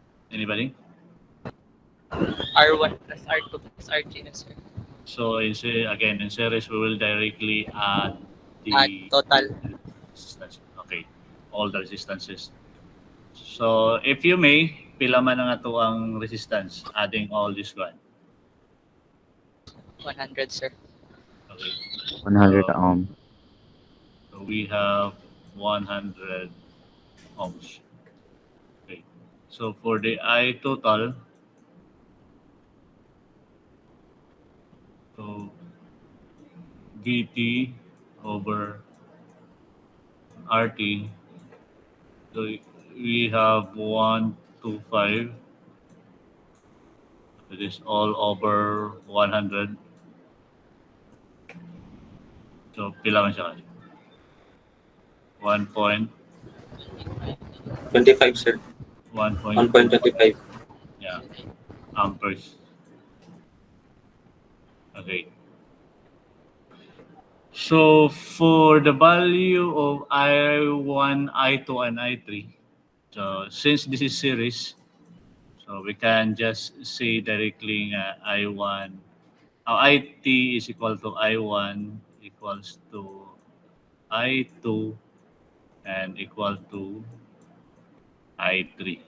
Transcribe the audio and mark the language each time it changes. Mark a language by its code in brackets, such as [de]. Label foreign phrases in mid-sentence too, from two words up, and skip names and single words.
[en] Anybody? R1 plus R2 plus R3 na, sir. So again, in series, we will directly add the Total. resistance. Okay, all the resistances. So if you may, [hil] pila man nga to ang resistance, [en] adding all this one. 100, sir. Okay. 100 So, ohm. so we have 100 ohms. Okay. So for the I total, so VT over RT. So we have 125. It is all over 100. [hil] So pila man siya kasi? [en] 1 point, 25, sir. 1.25 1.25. yeah, amperes. Okay. So for the value of I1, I2, and I3, so since this is series, so we can just say directly I1, IT is equal to I1 equals to I2 and equal to I3.